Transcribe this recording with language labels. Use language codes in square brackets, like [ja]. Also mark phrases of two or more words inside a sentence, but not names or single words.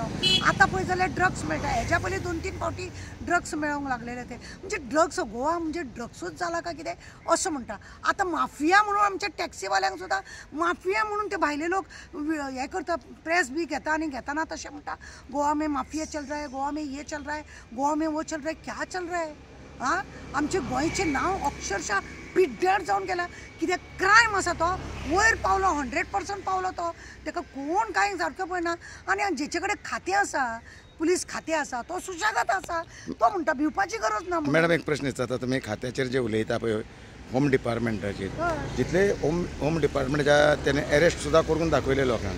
[kok] आतां पळय जाल्यार ड्रग्स मेळटा. हेज्या पयलीं 2-3 फावटी ड्रग्स मेळोंक लागलेले ते म्हणजे ड्रग्स गोवा म्हणजे ड्रग्सूच जाला काय कितें असं म्हणटा. आतां माफिया म्हणून आमच्या टॅक्सीवाल्यांक सुद्दां माफिया म्हणून ते भायले लोक हे करता प्रेस बी घेता आनी घेताना तशें म्हणटा [hi] गोवा में माफिया चल रहा है, गोवा में ये चल रहा है, गोवा में वो चल रहा है. क्या चल रहा है? [kok] हाँ आमचे गोंयचें नांव अक्षरशः पिड्ड्यार जावन गेला. कित्याक क्रायम आसा तो वयर पावलो 100% पावलो तो ताका कोण कांय सारकें पळयना. आनी जेचे कडेन खातें आसा पुलीस खातें आसा तो सुशेगाद आसा तो म्हणटा भिवपाची गरज ना. मॅडम एक प्रश्न विचारता तुमी खात्याचेर जे उलयता पळय होम डिपार्टमेंटाचेर जितले होम डिपार्टमेंटाच्या तेणे अरेस्ट सुद्दां करून दाखयले लोकांक.